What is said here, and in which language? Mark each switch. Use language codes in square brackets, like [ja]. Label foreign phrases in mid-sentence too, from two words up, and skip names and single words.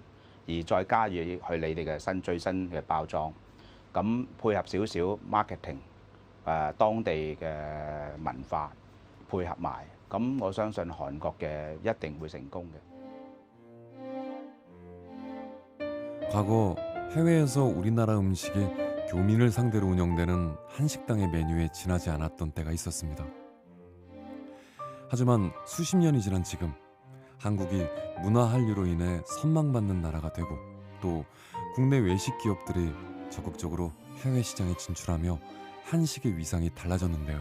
[yue] 而再加入去你哋嘅最新嘅包裝，咁配合少少 marketing， 當地嘅文化配合埋，咁我相信韓國嘅一定會成功嘅。 [ko] 과거 해외에서 우리나라 음식이 교민을 상대로 운영되는 한식당의 메뉴에 지나지 않았던 때가 있었습니다. 하지만 수십 년이 지난 지금 한국이 문화 한류로 인해 선망받는 나라가 되고 또 국내 외식 기업들이 적극적으로 해외 시장에 진출하며 한식의 위상이 달라졌는데요.